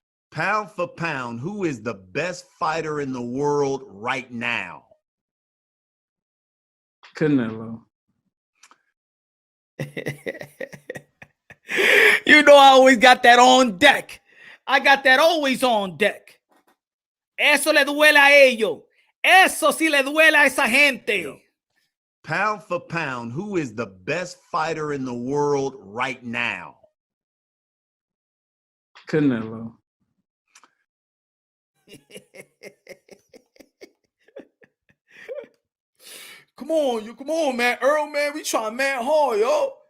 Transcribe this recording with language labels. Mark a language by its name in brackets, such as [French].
[English] Pound for pound, who is the best fighter in the world right now? Canelo. You know I always got that on deck. I got that always on deck. [Spanish] Eso le duele a ellos. Eso sí le duele a esa gente. [English] Yo. Pound for pound, who is the best fighter in the world right now? Canelo. Come on, man. Earl, man, we trying man hard, yo.